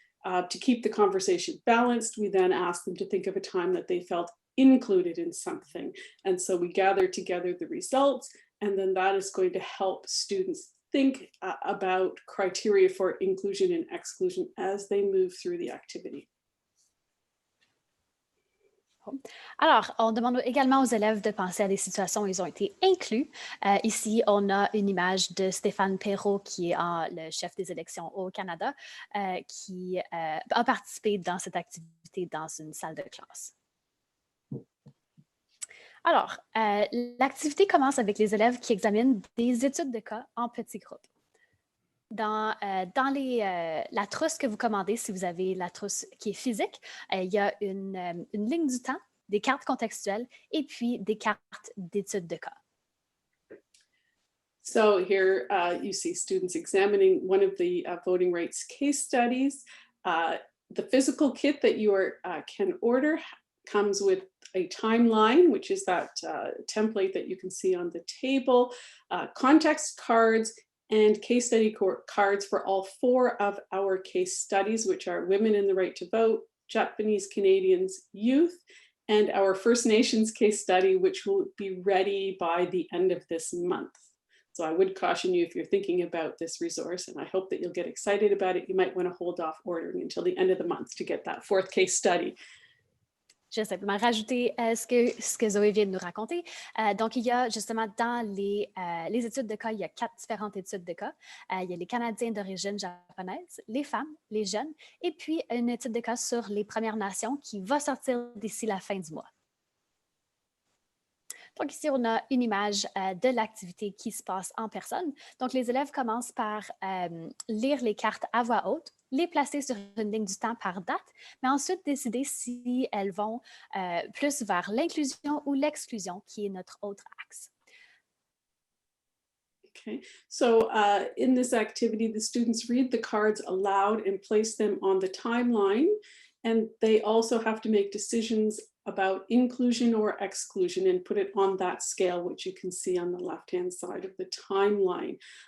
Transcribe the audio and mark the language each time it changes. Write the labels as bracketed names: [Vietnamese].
[English] To keep the conversation balanced, we then asked them to think of a time that they felt included in something. And so we gathered together the results, and then that is going to help students think about criteria for inclusion and exclusion as they move through the activity. [French] Alors, on demande également aux élèves de penser à des situations où ils ont été inclus. Ici, on a une image de Stéphane Perrault, qui est le chef des élections au Canada, qui a participé dans cette activité dans une salle de classe. Alors, l'activité commence avec les élèves qui examinent des études de cas en petits groupes. Dans la trousse que vous commandez, si vous avez la trousse qui est physique, il y a une ligne du temps, des cartes contextuelles et puis des cartes d'études de cas. [English] So here you see students examining one of the voting rights case studies. The physical kit that you can order comes with a timeline, which is that template that you can see on the table, context cards, and case study cards for all 4 of our case studies, which are Women in the Right to Vote, Japanese Canadians, Youth, and our First Nations case study, which will be ready by the end of this month. So I would caution you, if you're thinking about this resource, and I hope that you'll get excited about it, you might want to hold off ordering until the end of the month to get that 4th case study. [French] Je vais simplement rajouter ce que Zoé vient de nous raconter. Donc, il y a justement dans les études de cas, il y a 4 différentes études de cas. Il y a les Canadiens d'origine japonaise, les femmes, les jeunes, et puis une étude de cas sur les Premières Nations qui va sortir d'ici la fin du mois. Donc ici, on a une image de l'activité qui se passe en personne. Donc, les élèves commencent par lire les cartes à voix haute, les placer sur une ligne du temps par date, mais ensuite décider si elles vont plus vers l'inclusion ou l'exclusion, qui est notre autre axe. [English] Okay, so in this activity, the students read the cards aloud and place them on the timeline, and they also have to make decisions about inclusion or exclusion and put it on that scale, which you can see on the left-hand side of the timeline.